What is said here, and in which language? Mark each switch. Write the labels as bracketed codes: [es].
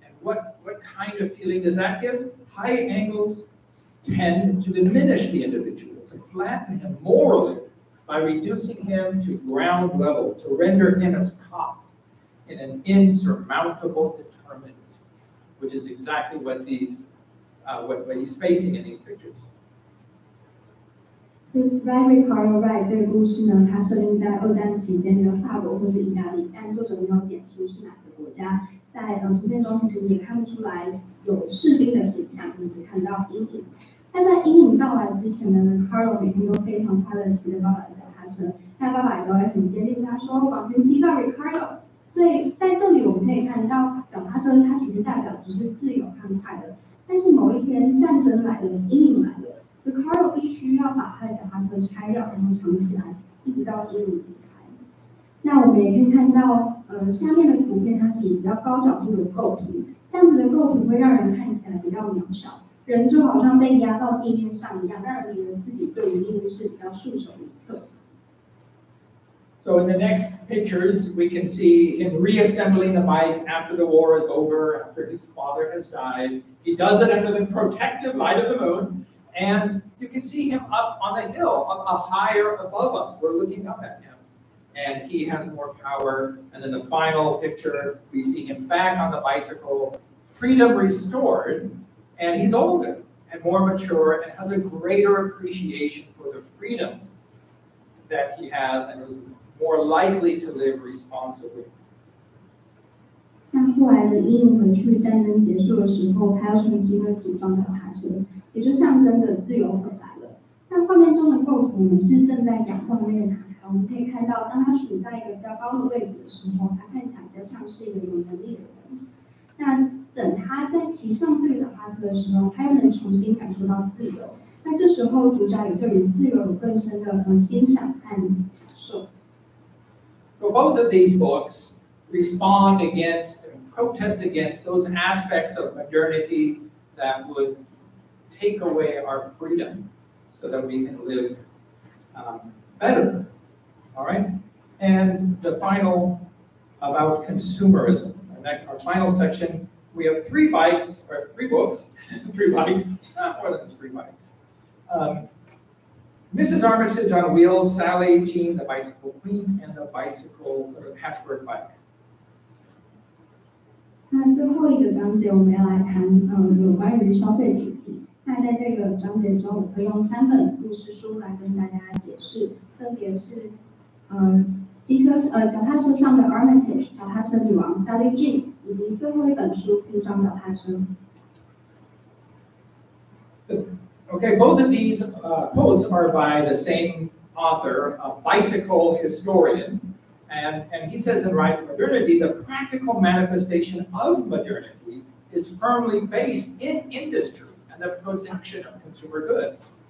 [en] And what kind of feeling does that give? High angles tend to diminish the individual, to flatten him morally by reducing him to ground level, to render him as caught in an insurmountable determinism, which is exactly what what he's facing in these pictures. [zh] Ride, Ricardo, Ride 这个故事呢，它设定在二战期间的法国或是意大利，但作者没有点出是哪个国家。在图片中其实也看不出来有士兵的形象，我们只看到阴影。那在阴影到来之前呢 ，Ricardo 每天都非常快乐骑着爸爸的脚踏车，那爸爸也都会很坚定他说往前骑到 Ricardo。所以在这里我们可以看到，脚踏车它其实代表的是自由和快乐。但是某一天战争来了，阴影来了。Ricardo 必须要把他的脚踏车拆掉，然后藏起来，一直到阴影离开。那我们也可以看到，下面的图片它是以比较高角度的构图，这样子的构图会让人看起来比较渺小，人就好像被压到地面上一样，让人觉得自己对于命运是比较束手无策。 [en] So in the next pictures, we can see him reassembling the bike after the war is over, after his father has died. He does it under the protective light of the moon. And you can see him up on the hill, up higher above us. We're looking up at him. And he has more power. And then the final picture, we see him back on the bicycle, freedom restored. And he's older and more mature and has a greater appreciation for the freedom that he has and is more likely to live responsibly. [zh] 那后来的阴影回去，战争结束的时候，他又重新的组装脚踏车，也就象征着自由回来了。那画面中的构图，我们是正在仰望那个男孩，我们可以看到，当他处在一个比较高的位置的时候，他看起来比较像是一个有能力的人。那等他在骑上这个脚踏车的时候，他又能重新感受到自由。那这时候，主角也对于自由有更深的欣赏和享受。 [en] So both of these books respond against and protest against those aspects of modernity that would take away our freedom so that we can live better. All right? And the final about consumerism. And our final section, we have three books, three bikes, not more than three bikes. Mrs. Armitage on Wheels, Sally, Jean, the Bicycle Queen, and the patchwork bike. [zh] 那最后一个章节，我们要来谈有关于消费主题。那在这个章节中，我会用3本故事书来跟大家解释，分别是脚踏车上的 Armitage 脚踏车女王 Sally Jean， 以及最后一本书拼装脚踏车。 [en] Okay, both of these quotes are by the same author, a bicycle historian. And he says in Ride to Modernity, the practical manifestation of modernity is firmly based in industry and the production of consumer goods.